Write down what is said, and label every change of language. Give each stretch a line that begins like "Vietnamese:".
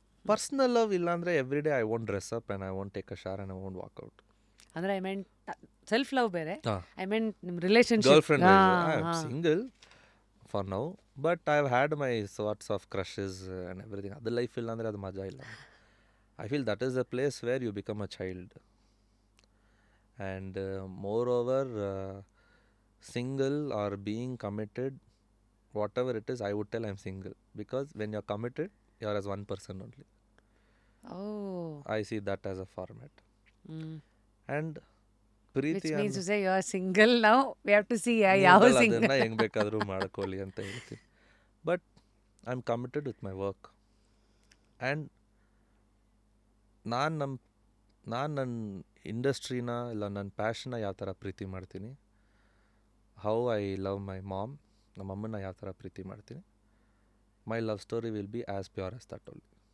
English: Personal love ಇಲ್ಲಾಂದರೆ every day I won't dress up and I won't take a shower and I won't walk out. ಅಂದರೆ I meant self love ಬೇರೆ, ಹಾಂ, I meant ನಿಮ್ಮ relationship. Girl friend. I am single for now, but I have had my sorts of crushes and everything.
Kannada: ಅದು life ಇಲ್ಲ ಅಂದರೆ ಅದು ಮಜಾ ಇಲ್ಲ.
English: I feel that is the place where you become a child. And moreover single or being committed, whatever it is, I would tell I'm single, because when you're committed, you're as one person only. Oh. I see that as a format. And Which
Kannada: Preethi
English: means to say you are single now. We have to see ಯಾವ single.
Kannada: ಅದನ್ನ ಹೆಂಗ್ ಬೇಕಾದ್ರೂ ಮಾಡ್ಕೊಳ್ಳಿ ಅಂತ ಹೇಳ್ತೀನಿ.
English: But I am committed with my work.
Kannada: And ನಾನು ನನ್ನ ಇಂಡಸ್ಟ್ರಿನ ಇಲ್ಲ ನನ್ನ ಪ್ಯಾಷನ್ನ ಯಾವ ಥರ ಪ್ರೀತಿ ಮಾಡ್ತೀನಿ,
English: how I love my mom,
Kannada: ನಮ್ಮ ಅಮ್ಮನ ಯಾವ ಥರ ಪ್ರೀತಿ ಮಾಡ್ತೀನಿ,
English: My love story will be as pure as that only.